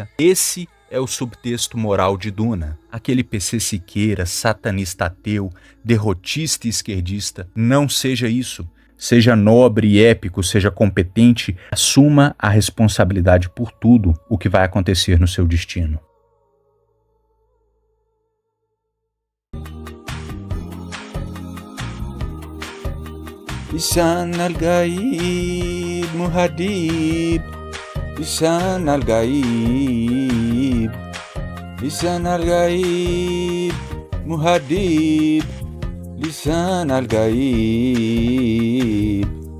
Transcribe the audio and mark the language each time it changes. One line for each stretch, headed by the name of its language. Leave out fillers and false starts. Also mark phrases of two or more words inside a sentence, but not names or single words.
Portuguese: Esse é o subtexto moral de Duna. Aquele PC Siqueira, satanista ateu, derrotista e esquerdista, não seja isso. Seja nobre e épico, seja competente, assuma a responsabilidade por tudo o que vai acontecer no seu destino. Lisan al-Gaib Muhadib, Lisan al-Gaib, Lisan al-Gaib Muhadib, Lisan al-Gaib.